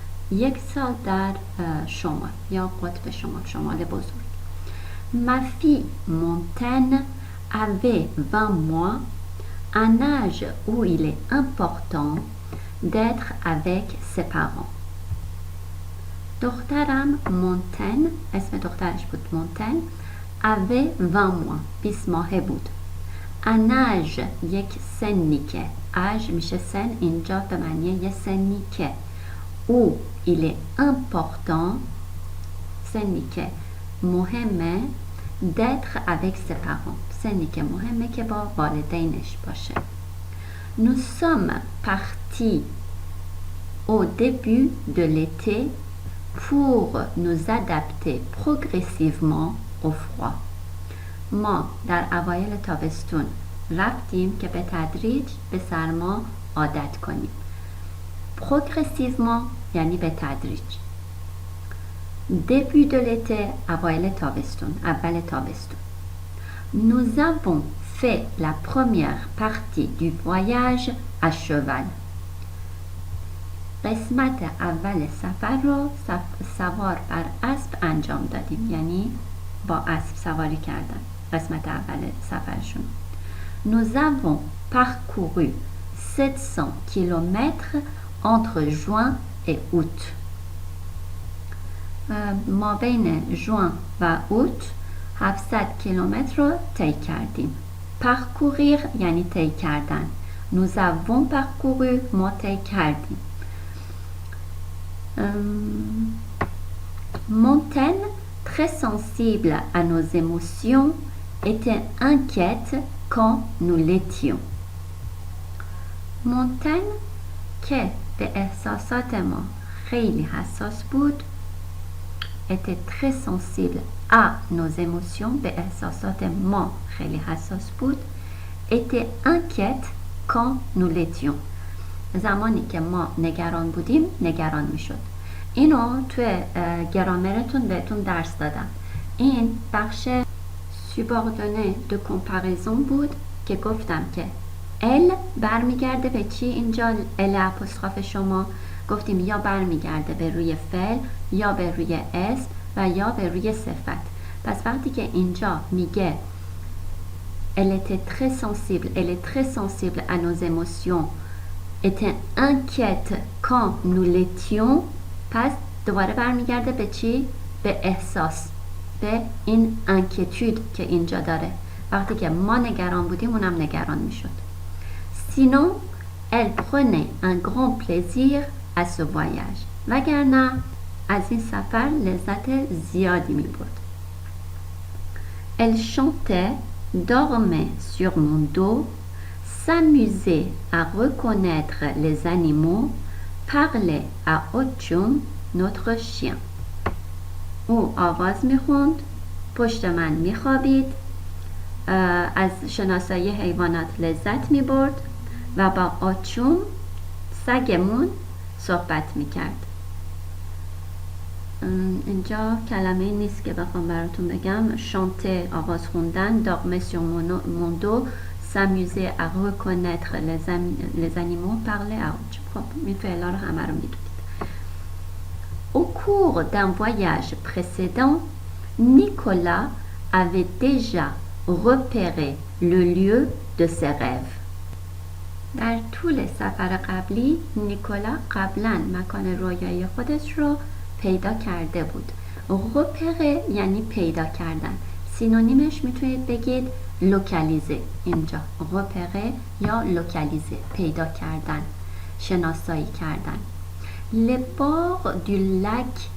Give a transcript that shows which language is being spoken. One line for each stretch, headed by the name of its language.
Persian: یک سال در شمال یا قطب شمال، شمال بزرگ.
French: Ma fille Montaigne avait 20 mois, un âge où il est important d'être avec ses parents.
Persian: دخترم مونتن، اسم دخترش بود مونتن،
French: avait 20 mois،
Persian: 20 ماهه بود. un âge یک سنی که، âge میشه سن، اینجا به معنی یه سنی که،
French: où il est important،
Persian: سنی که مهمه،
French: d'être avec ses parents،
Persian: سنی که مهمه که با والدینش باشه.
French: Nous sommes partis au début de l'été pour nous adapter progressivement au froid.
Persian: ما در اوایل تابستون رفتیم که به تدریج به سرما عادت کنیم. progressivement یعنی به تدریج.
French: début de l'été
Persian: اوایل تابستون، اول تابستون.
French: Nous avons fait la première partie du voyage à cheval.
Persian: قسمت اول سفر رو سوار بر اسب انجام دادیم، یعنی با اسب سواری کردن. قسمت اول سفرشون.
French: Nous avons parcouru 700 km entre juin et août.
Persian: ما بین ژوئن و اوت 700 کیلومتر رو طی کردیم. parcourir یعنی طی کردن.
French: nous avons parcouru
Persian: ما طی کردیم.
French: Montaigne, très sensible à nos émotions, était inquiète quand nous l'étions.
Persian: Montaigne که به احساسات ما خیلی حساس بود،
French: était très sensible à nos émotions،
Persian: به احساسات ما خیلی حساس بود،
French: était inquiète quand nous l'étions،
Persian: زمانی که ما نگران بودیم نگران میشد. اینو توی گرامرتون بهتون درس دادم. این بخش سوباردونه دو کمپاریزون بود که گفتم که ال برمیگرده به چی؟ اینجا ال اپوستروف شما گفتیم یا برمیگرده به روی فعل یا به روی اسم و یا به روی صفت. پس وقتی که اینجا میگه
French: elle était très sensible, elle est très sensible à nos émotions, était inquiète quand nous l'étions،
Persian: پس دوباره برمیگرده به چی؟ به احساس، به این انکیتود که اینجا داره. وقتی که ما نگران بودیم اونم نگران میشد.
French: sinon elle prenait un grand plaisir à ce voyage،
Persian: وگرنه از این سفر لذت زیادی میبرد.
French: elle chantait، dormait sur mon dos، s'amusait à reconnaître les animaux، parlait à Ochum، notre chien.
Persian: او آواز میخوند، پشت من میخوابید، از شناسایی حیوانات لذت میبرد و با آچوم سگمون صحبت میکرد. اینجا کلمه نیست که بخوام براتون بگم.
French: شانته
Persian: آواز خوندن،
French: داغمه sur mon dos، s'amuser à reconnaître les animaux، parler à autre.
Persian: خب این فعلا رو همه رو میدونید.
French: Au cours d'un voyage précédent, Nicolas avait déjà repéré le lieu de ses rêves.
Persian: در طول سفر قبلی نیکولا قبلا مکان رویایی خودش رو پیدا کرده بود. repérer یعنی پیدا کردن. سینونیمش میتونید بگید لوکالیزه. اینجا repérer یا لوکالیزه، پیدا کردن، شناسایی کردن.
French: Les bords du lac